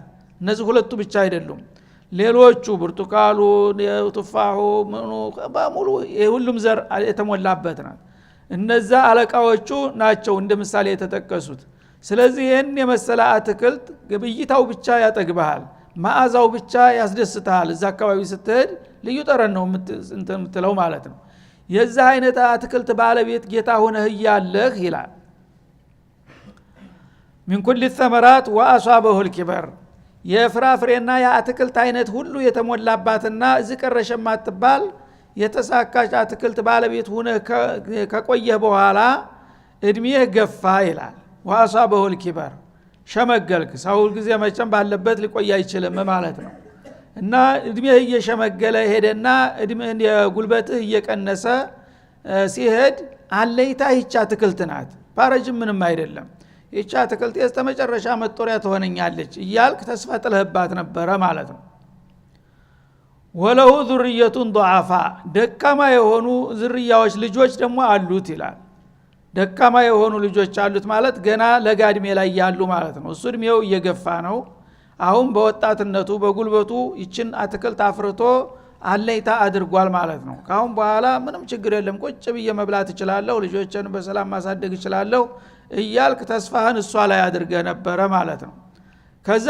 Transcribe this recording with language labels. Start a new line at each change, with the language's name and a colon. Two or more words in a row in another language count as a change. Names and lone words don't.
Amharic: እነዚህ ሁለቱ ብቻ አይደሉም ሌሎቹ ብርቱካኑ ቱፋሁ ምኑ በሙሉ የሁሉም ዘር የተሞላበት ናት እነዛ አለቃዎቹ ናቸው እንደ ምሳሌ የተጠቀሱት ስለዚህ ይህን የመሰለ አትክልት ግብይታው ብቻ ያጠግብሃል ማአዛው ብቻ ያስደስታል እዛ አካባቢ ስትሄድ ልዩ ጠረን ነው የምትለው ማለት ነው የዛ አይነት አትክልት ባለቤት ጌታ ሆነህ ያለህ ይላል
Arabic: من كل الثمرات واصابه الكبر
Amharic: የፍራፍሬና የአትክልት አይነት ሁሉ የተሞላባትና ዝቀረሸ ማትባል የተሳካች አትክልት ባለቤት ሆነ ከቆየህ በኋላ እድሜህ ገፋ ይላል
Arabic: واصابه الكبر
Amharic: ሸመገልክ ሰው ጊዜ መቼም ባለበት ሊቆይ አይችልም ማለት ነው እና እድሜህ እየሸመገለ ሄደና እድሜህ የጉልበትህ እየቀነሰ ሲሄድ አለይታ ይቻ አትክልት ናት ባረጅም ምንም አይደለም ይቻ አትክልት የስተመጨረሻ መጦሪያ ትሆነኛለች እያልክ ተስፋ ጥለህባት ነበረ ማለት ነው
Arabic: وله ذرية ضعفاء
Amharic: ደካማ የሆኑ ዝርያዎች ልጆች ደግሞ አሉት ይላል ደካማ የሆኑ ልጆች አሉት ማለት ገና ለጋድሜ ላይ ያሉ ማለት ነው እሱ እድሜው እየገፋ ነው አሁን በወጣትነቱ በጉልበቱ ይችን አትክልት አፍርቶ አለይታ አድርጓል ማለት ነው ካሁን በኋላ ምንም ችግር የለም ቁጭ ብዬ መብላት እችላለሁ ልጆችን በሰላም ማሳደግ እችላለሁ እያልክ ተስፋህን እሷ ላይ አድርገህ ነበረ ማለት ነው ከዛ